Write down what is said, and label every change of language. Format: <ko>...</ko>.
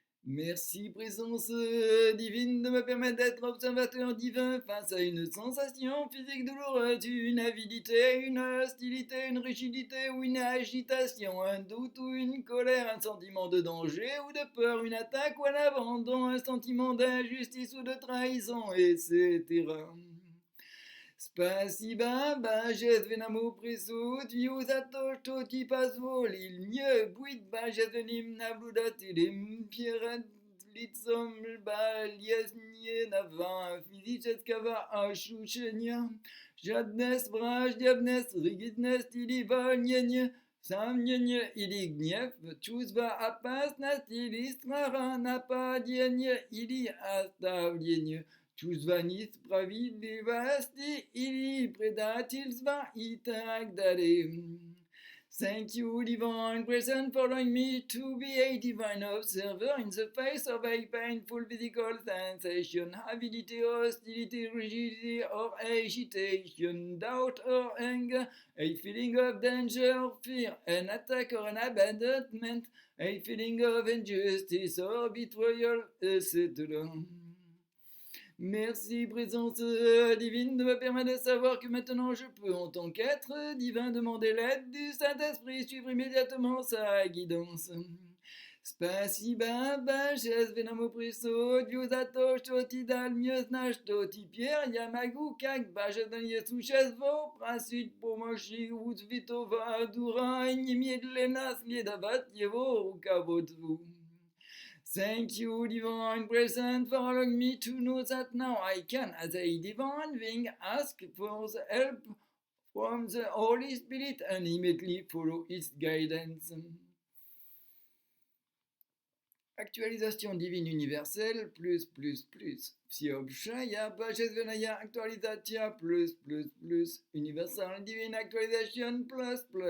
<fr>Merci, présence divine, de me permettre d'être observateur divin face à une sensation physique douloureuse, une avidité, une hostilité, une rigidité ou une agitation, un doute ou une colère, un sentiment de danger ou de peur, une attaque ou un abandon, un sentiment d'injustice ou de trahison, etc.</fr> <ru>Спасибо, божественному присутствию за то, что ты позволил мне быть божественным наблюдателем перед лицом болезненного физического ощущения, жадность, враждебность, ригидность или волнение, сомнение или гнев, чувство опасности или страха, нападение или оставление, чувство несправедливости или предательства и так далее.</ru> <en>Thank you, divine presence, for allowing me to be a divine observer in the face of a painful physical sensation, avidity, hostility, rigidity, or agitation, doubt or anger, a feeling of danger, fear, an attack or an abandonment, a feeling of injustice or betrayal, etc.</en> <fr>Merci, présence divine, de me permettre de savoir que maintenant je peux, en tant qu'être divin, demander l'aide du Saint-Esprit, suivre immédiatement sa guidance.</fr> <ru>Спасибо, божественному присутствию за то, что ты дал мне знать, что теперь я могу, как божественное существо, просить помощи у святого духа и немедленно следовать его руководству.</ru> <en>Thank you, divine presence, for allowing me to know that now I can, as a divine being, ask for the help from the Holy Spirit and immediately follow its guidance.</en> <fr>Actualisation divine universelle, plus.</fr> <ru>Всеобщая божественная актуализация, plus.</ru> <en>Universal divine actualization, plus.</en>